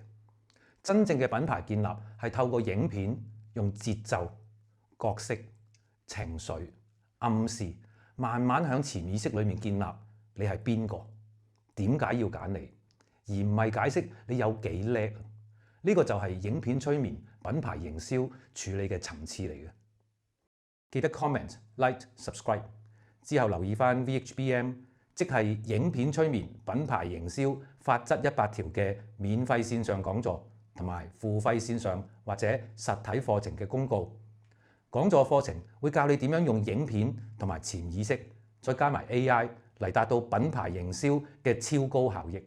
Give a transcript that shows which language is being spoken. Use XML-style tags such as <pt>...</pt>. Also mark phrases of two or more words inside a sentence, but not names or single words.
<yue>真正嘅品牌建立係透過影片用節奏、角色、情緒、暗示，慢慢喺潛意識裏面建立你係邊個，點解要揀你，而唔係解釋你有幾叻。呢個就係影片催眠品牌營銷處理嘅層次嚟嘅。記得</yue> <en>comment、like、subscribe</en> <yue>之後留意返 VHBM， 即係影片催眠品牌營銷法則100條嘅免費線上講座，同埋付費線上或者實體課程嘅公告。講座課程會教你點樣用影片同埋潛意識，再加埋 AI 嚟達到品牌營銷嘅超高效益。</yue>